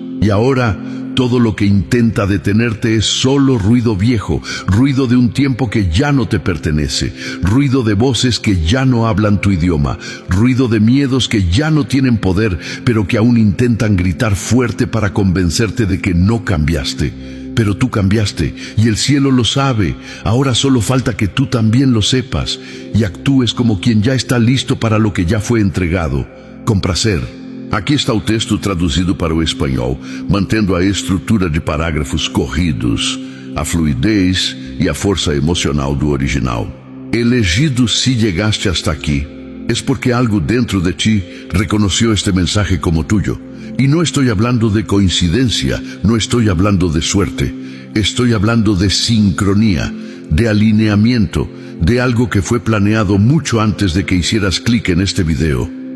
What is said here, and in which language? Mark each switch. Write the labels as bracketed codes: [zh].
[es] Y ahora, todo lo que intenta detenerte es solo ruido viejo, ruido de un tiempo que ya no te pertenece, ruido de voces que ya no hablan tu idioma, ruido de miedos que ya no tienen poder, pero que aún intentan gritar fuerte para convencerte de que no cambiaste. Pero tú cambiaste, y el cielo lo sabe. Ahora solo falta que tú también lo sepas, y actúes como quien ya está listo para lo que ya fue entregado, [pt] com prazer. Aqui está o texto traduzido para o espanhol, mantendo a estrutura de parágrafos corridos, a fluidez e a força emocional do original. [es] Elegido, si llegaste hasta aquí, es porque algo dentro de ti reconoció este mensaje como tuyo. Y no estoy hablando de coincidencia, no estoy hablando de suerte, estoy hablando de sincronía, de alineamiento, de algo que fue planeado mucho antes de que hicieras clic en este video.